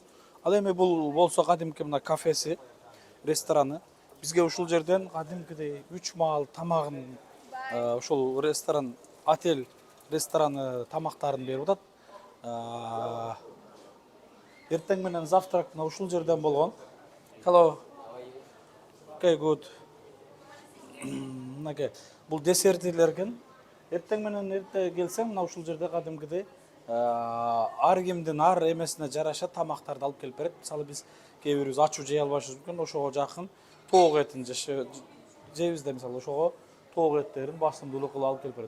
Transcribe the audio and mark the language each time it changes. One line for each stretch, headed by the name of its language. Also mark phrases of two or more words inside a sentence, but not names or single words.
Kyrgyz: Ал эми бул болсо кадимки мына кафеси, рестораны. Бизге ушул жерден кадимкидей 3 маал тамагын ушул ресторан, отель рестораны тамактарын берип атат. Эртең менен завтрак мына ушул жерден болгон.
English: Hello. Okay, good.
Kyrgyz: Мынакей, бул десертилер экен. Эртең менен эрте келсең, мына ушул жерде кадимкидей ар кимдин ар эмесине жараша тамактарды алып келип берет. Мисалы биз кээ бирибиз ачуу жей албашыбыз мүмкүн, ошого жакын тоок этин жейбиз да, мисалы ошого тоок эттерин басымдуулук кылып алып келип берет.